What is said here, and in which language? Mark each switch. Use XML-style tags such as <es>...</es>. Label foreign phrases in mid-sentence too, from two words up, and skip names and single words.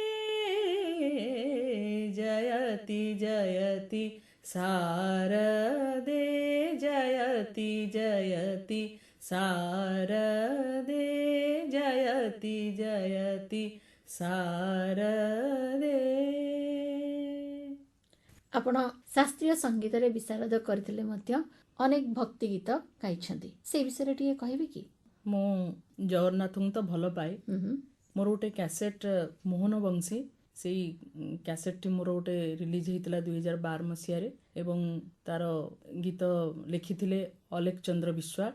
<sa>जयति जयति शारदे जयति जयति शारदे जयति जयति शारदे।</sa> <or>ଆପଣ ଶାସ୍ତ୍ରୀୟ ସଙ୍ଗୀତରେ ବିଶାରଦ କରିଥିଲେ ମଧ୍ୟ ଅନେକ ଭକ୍ତି ଗୀତ ଗାଇଛନ୍ତି, ସେଇ ବିଷୟରେ ଟିକେ କହିବେ କି? ମୁଁ ଜଗନ୍ନାଥଙ୍କୁ ତ ଭଲ ପାଏ। ମୋର ଗୋଟେ କ୍ୟାସେଟ୍ ମୋହନ ବଂଶୀ, ସେଇ କ୍ୟାସେଟ୍ଟି ମୋର ଗୋଟେ ରିଲିଜ୍ ହେଇଥିଲା 2012 ମସିହାରେ ଏବଂ ତାର ଗୀତ ଲେଖିଥିଲେ ଅଲେଖ ଚନ୍ଦ୍ର ବିଶ୍ୱାଳ।</or>